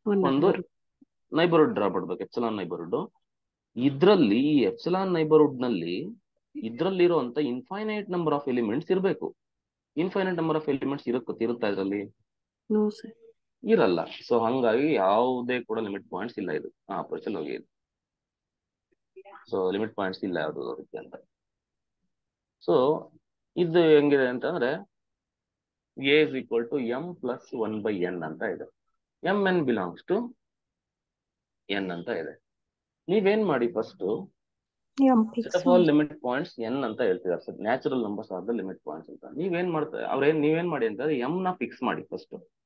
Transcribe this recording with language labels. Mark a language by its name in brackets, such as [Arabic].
[Kannada] ಒಂದು neighbourhood draw ಮಾಡ್ಬೇಕು, epsilon neighbourhood. ಇದ್ರಲ್ಲಿ ಈ ಎಪ್ಸಿಲಾನ್ ನೈಬರ್ಹುಡ್ ನಲ್ಲಿ ಇದ್ರಲ್ಲಿರುವಂತ ಇನ್ಫೈನೈಟ್ ನಂಬರ್ ಆಫ್ ಎಲಿಮೆಂಟ್ಸ್ ಇರಬೇಕು. ಇನ್ಫೈನೈಟ್ ನಂಬರ್ ಆಫ್ ಎಲಿಮೆಂಟ್ಸ್ ಇರುತ್ತಾ ಇದರಲ್ಲಿ? ಇರಲ್ಲ. ಸೊ ಹಂಗಾಗಿ ಯಾವುದೇ ಕೂಡ ಲಿಮಿಟ್ ಪಾಯಿಂಟ್ಸ್ ಇಲ್ಲ ಇದು ಅಪ್ರೋಚ್ ಅಲ್ಲಿ ಹೋಗಿ. ಸೊ ಲಿಮಿಟ್ ಪಾಯಿಂಟ್ಸ್ ಇಲ್ಲ ಯಾವುದು ಅದಕ್ಕೆ ಅಂತ. [English] so [Kannada] ಇದು ಹೆಂಗಿದೆ ಅಂತಂದ್ರೆ [English] a is equal to m plus 1/n ಅಂತ ಇದೆ. mn belongs to n ಅಂತ ಇದೆ. [Kannada] ನೀವೇನ್ ಮಾಡಿ first set of all limit points n ಅಂತ ಹೇಳ್ತಿದ್ದಾರೆ sir. Natural numbers are the limit points ಅಂತ ನೀವೇನ್ ಮಾಡ್ತಾರೆ ನೀವೇನ್ ಮಾಡಿ ಅಂತಂದ್ರೆ m ನ ಫಿಕ್ಸ್ ಮಾಡಿ ಫಸ್ಟ್.